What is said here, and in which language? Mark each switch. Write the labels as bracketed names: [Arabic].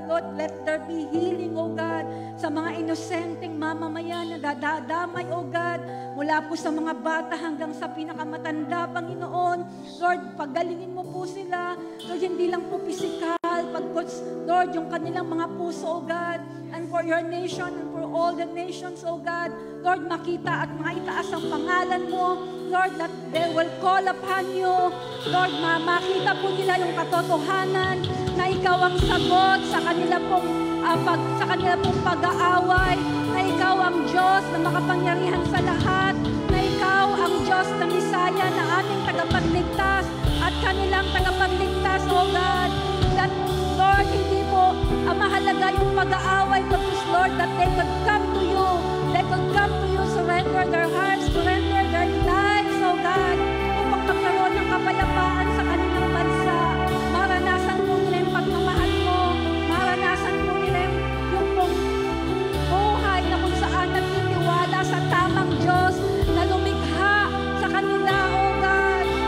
[English] Lord, let there be healing, O God, [Filipino] sa mga inosenteng mamamayan na dadamay, O God, mula po sa mga bata hanggang sa pinakamatanda, Panginoon. Lord, pagalingin mo po sila. Lord, hindi lang po physical, pagkuts, Lord, yung kanilang mga puso, O God, [English] and for your nation and for all the nations, O God. [Filipino] Lord, makita at maitaas ang pangalan mo. [English] Lord, that they will call upon you. [Filipino] Lord, makita po nila yung katotohanan na ikaw ang sagot sa kanila pong pag-aaway, na ikaw ang Diyos na makapangyarihan sa lahat, na ikaw ang Diyos na Misaya na aming tagapagligtas at kanilang tagapagligtas, O God. [English] That, Lord, [Filipino] hindi po mahalaga yung pag-aaway, [English] but Lord, that they could come to you. They could come to you, surrender their hearts, surrender their lives, O God, [Filipino] upang magkaroon ng kapayapaan sa kanilang bansa. Maranasan po nila yung pagmamahal mo. Maranasan po nila yung pong buhay na kung saan nagtitiwala sa tamang Diyos na lumikha sa kanila, O God.